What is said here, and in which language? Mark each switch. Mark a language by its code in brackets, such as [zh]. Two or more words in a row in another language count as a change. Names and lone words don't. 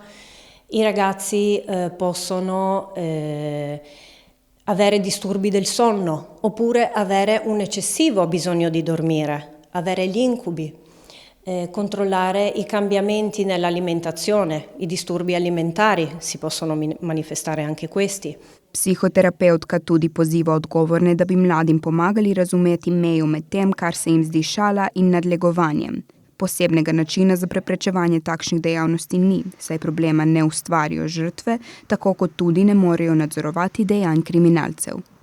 [it] I ragazzi possono avere disturbi del sonno oppure avere un eccessivo bisogno di dormire, avere gli incubi. Controllare i cambiamenti nell'alimentazione, i disturbi alimentari, si possono manifestare anche questi. [sl] Psihoterapeutka tudi poziva odgovorne, da bi mladim pomagali razumeti mejo med tem, kar se jim zdi šala in nadlegovanjem. Posebnega načina za preprečevanje takšnih dejavnosti ni, saj problema ne ustvarijo žrtve, tako kot tudi ne morejo nadzorovati dejanj kriminalcev.